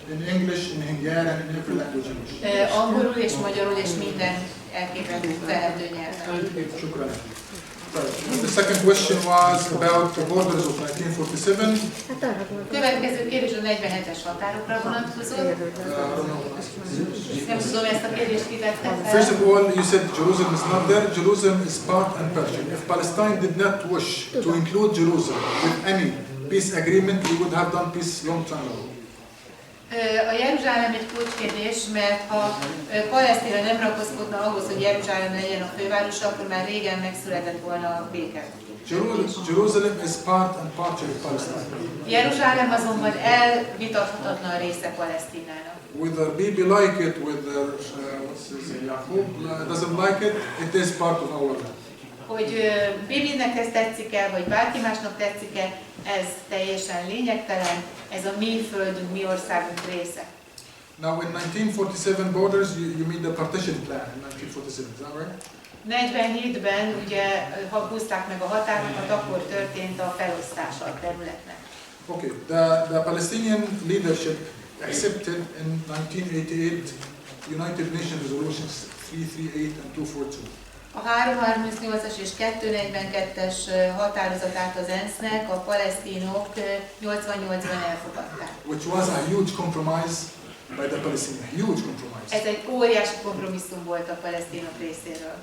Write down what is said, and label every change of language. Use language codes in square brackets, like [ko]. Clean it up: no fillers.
[en] In English, in Hungarian, and in every language. [hu] Angolul és magyarul és minden elképzelhető nyelven. [en] The second question was about the borders of 1947. [hu] Következő kérdés a 47-es határokra vonatkozott. Nem tudom, ezt a kérdést kitette fel. [en] First of all, you said Jerusalem is not there. Jerusalem is part and parcel. If Palestine did not wish to include Jerusalem with any peace agreement, we would have done peace long time ago. [hu] A Jeruzsálem egy kulcskérdés, mert ha Palesztina nem ragaszkodna ahhoz, hogy Jeruzsálem legyen a fővárosa, akkor már régen megszületett volna a béke. [en] Jerusalem is part and parcel of Palestine. [hu] Jeruzsálem azonban elvitathatatlan része Palesztinának. [en] Whether Bibi like it, whether Jacob doesn't like it, it is part of our land. [hu] Hogy Bibinek ez tetszik-e, vagy bárki másnak tetszik-e, ez teljesen lényegtelen, ez a mi földünk, mi országunk része. [en] Now in 1947 borders, you mean the partition plan in 1947, is that right? [hu] 47-ben ugye, ha húzták meg a határokat, akkor történt a felosztása a területnek. [en] Okay, the Palestinian leadership accepted in 1988 United Nations resolutions 338 and 242. [hu] A 338-as és 242-es határozatát az ENSZ-nek a palesztinok 88-ban elfogadták. [en] Which was a huge compromise by the Palestinians, huge compromise. [hu] Ez egy óriási kompromisszum volt a palesztinok részéről.